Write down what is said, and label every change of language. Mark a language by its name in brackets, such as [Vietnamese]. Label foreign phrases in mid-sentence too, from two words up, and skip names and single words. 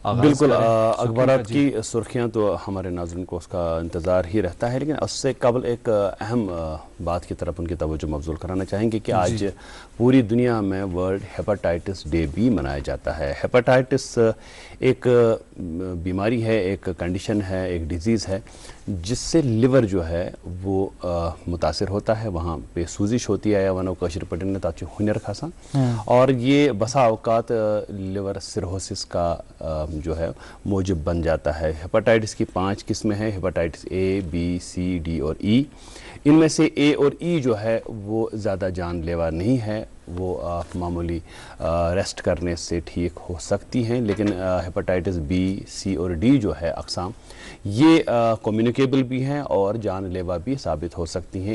[Urdu] بالکل اخبارات کی سرخیاں تو ہمارے ناظرین کو اس کا انتظار ہی رہتا ہے، لیکن اس سے قبل ایک اہم بات کی طرف ان کی توجہ مبذول کرانا چاہیں گے کہ آج پوری دنیا میں ورلڈ ہیپاٹائٹس ڈے بھی منایا جاتا ہے. ہیپاٹائٹس ایک بیماری ہے، ایک کنڈیشن ہے، ایک ڈیزیز ہے جس سے لیور جو ہے وہ متاثر ہوتا ہے، وہاں پہ سوجش ہوتی ہے [Kashmiri] या वनो कशर पटन ताकि हुनर खासा, [Urdu] اور یہ بسا اوقات [English] liver cirrhosis [Urdu] کا جو ہے موجب بن جاتا ہے. ہیپاٹائٹس کی 5 قسمیں ہیں، ہیپاٹائٹس اے، بی، سی، ڈی اور ای. ان میں سے اے اور ای جو ہے وہ زیادہ جان لیوا نہیں ہے، وہ معمولی ریسٹ کرنے سے ٹھیک ہو سکتی ہیں، لیکن ہیپاٹائٹس بی، سی اور ڈی جو ہے اقسام، یہ کمیونیکیبل بھی ہیں اور جان لیوا بھی ثابت ہو سکتی ہیں.